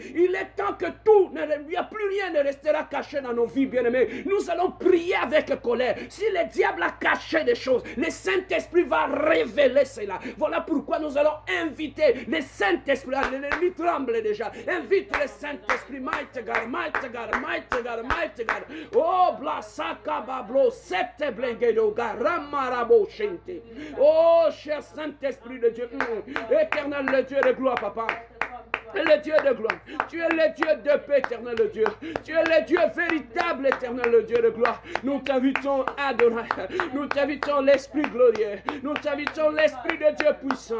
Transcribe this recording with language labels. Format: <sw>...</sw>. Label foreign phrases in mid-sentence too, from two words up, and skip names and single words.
<fr>Il est temps que tout, il n'y a plus rien ne restera caché dans nos vies, bien-aimés. Nous allons prier avec colère. Si le diable a caché des choses, le Saint-Esprit va révéler cela. Voilà pourquoi nous allons inviter le Saint-Esprit. L'ennemi tremble déjà. Invite le Saint-Esprit.</fr> <en>Mighty God, mighty God, mighty God, mighty God. Oh, blasaka bablo, sete blengedo, garamarabo shente.</en> <fr>Oh, cher Saint-Esprit de Dieu. Éternel, le Dieu de gloire, papa. Le Dieu de gloire, tu es le Dieu de paix, éternel le Dieu. Tu es le Dieu véritable, éternel le Dieu de gloire. Nous t'invitons, Adonai. Nous t'invitons l'Esprit glorieux. Nous t'invitons l'Esprit de Dieu puissant.</fr>